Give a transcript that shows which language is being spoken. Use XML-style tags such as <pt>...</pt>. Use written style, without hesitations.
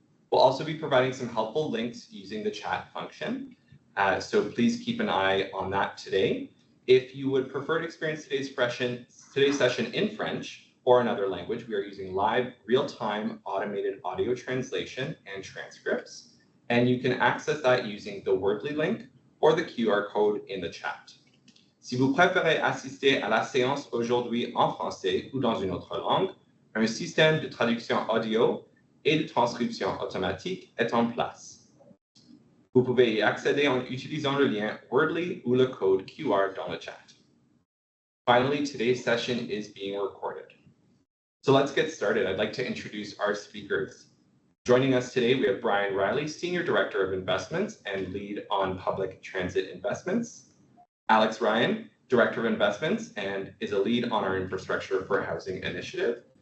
<en>We'll also be providing some helpful links using the chat function, so please keep an eye on that today. If you would prefer to experience today's session in French or another language, we are using live, real-time automated audio translation and transcripts, and you can access that using the Wordly link or the QR code in the chat.</en> <fr>Si vous préférez assister à la séance aujourd'hui en français ou dans une autre langue, un système de traduction audio et de transcription automatique est en place. Vous pouvez y accéder en utilisant le lien Wordly ou le code QR dans le chat.</fr> <en>Finally, today's session is being recorded. So let's get started. I'd like to introduce our speakers. Joining us today, we have Brian Reilly, Senior Director of Investments and Lead on Public Transit Investments. Alex Ryan, Director of Investments and is a lead on our Infrastructure for Housing initiative.</en>